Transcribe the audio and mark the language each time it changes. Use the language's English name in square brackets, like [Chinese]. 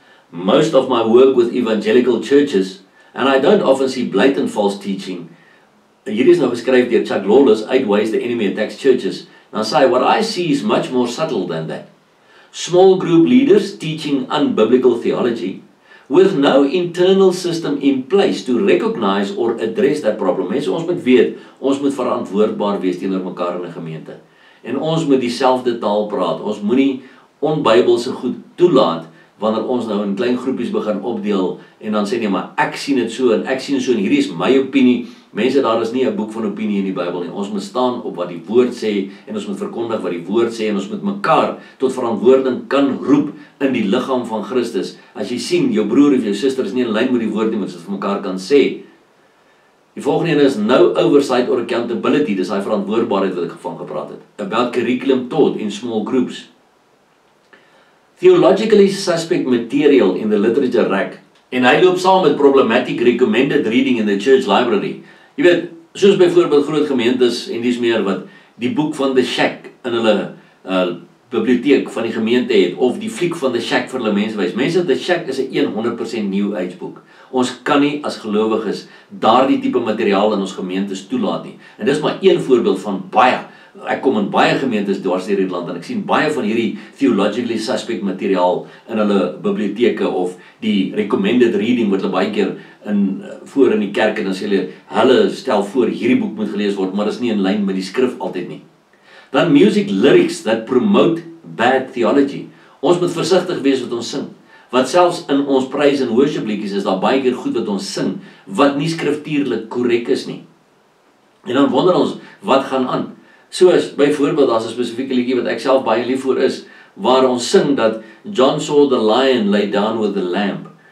[English] Most of my work with evangelical churches, and I don't often see blatant false teaching. [Afrikaans] Hierdie is nou geskryf deur Chuck Lawless, [English] Outweighs the Enemy Attacks Churches. Now say, what I see is much more subtle than that. Small group leaders teaching unbiblical theology with no internal system in place to recognize or address that problem. [Afrikaans] Mense, ons moet weet, ons moet verantwoordbaar wees teenoor mekaar in 'n gemeente. En ons moet dieselfde taal praat. Ons moenie onbybelse goed toelaat wanneer ons nou in klein groepies begin opdeel en dan sê nee, maar ek sien dit so en ek sien dit so en hierdie is my opinie. Mense, daar is nie 'n boek van opinie in die Bybel nie. Ons moet staan op wat die woord sê en ons moet verkondig wat die woord sê en ons moet mekaar tot verantwoording kan roep in die liggaam van Christus. As jy sien, jou broer of jou suster is nie in lyn met die woord nie, moet dit vir mekaar kan sê. Die volgende een is [English] no oversight or accountability. [Afrikaans] Dis daai verantwoordbaarheid wat ek van gepraat het. [English] About curriculum taught in small groups. Theologically suspect material in the literature rack. [Afrikaans] En hy loop saam met [English] problematic recommended reading in the church library. [Afrikaans] Jy weet, soos byvoorbeeld groot gemeentes en dis meer wat die boek van The Shack in hulle biblioteek van die gemeente het, of die fliek van The Shack vir hulle mense wys. Mense, The Shack is 'n 100% new age boek. Ons kan nie as gelowiges daardie tipe materiaal in ons gemeentes toelaat nie. En dis maar een voorbeeld van baie. Ek kom in baie gemeentes dwars deur die land en ek sien baie van hierdie [English] theologically suspect [Afrikaans] materiaal in hulle biblioteke of die recommended reading wat hulle baie keer voor in die kerk en dan sê hulle stel voor hierdie boek moet gelees word, maar is nie in lyn met die skrif altyd nie. [English] Dan music lyrics that promote bad theology. [Afrikaans] Ons moet versigtig wees wat ons sing. Wat selfs in ons praise en worship liedjies is daar baie keer goed wat ons sing wat nie skriftuurlik korrek is nie. En dan wonder ons wat gaan aan. Soos byvoorbeeld daar's 'n spesifieke liedjie wat ek self baie lief vir is, waar ons sing dat [English] John saw the lion lay down with the lamb.